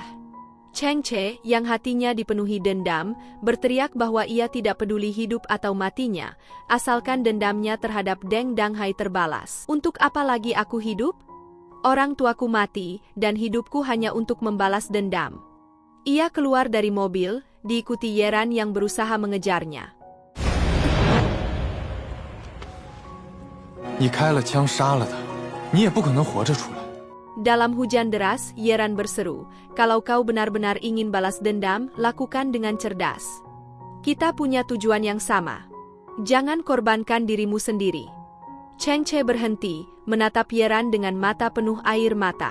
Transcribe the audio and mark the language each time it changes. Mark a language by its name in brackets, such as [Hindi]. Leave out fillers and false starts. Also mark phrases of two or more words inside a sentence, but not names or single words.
[Indonesian] Cheng Che, yang hatinya dipenuhi dendam, berteriak bahwa ia tidak peduli hidup atau matinya, asalkan dendamnya terhadap Deng Danghai terbalas. Untuk apa lagi aku hidup? Orang tuaku mati, dan hidupku hanya untuk membalas dendam. Ia keluar dari mobil, diikuti Yeran yang berusaha mengejarnya. [Chinese] 你开了枪杀了他，你也不可能活着出来。 [Indonesian] Dalam hujan deras, Yeran berseru, "Kalau kau benar-benar ingin balas dendam, lakukan dengan cerdas. Kita punya tujuan yang sama. Jangan korbankan dirimu sendiri." Chengche berhenti, menatap Yeran dengan mata penuh air mata.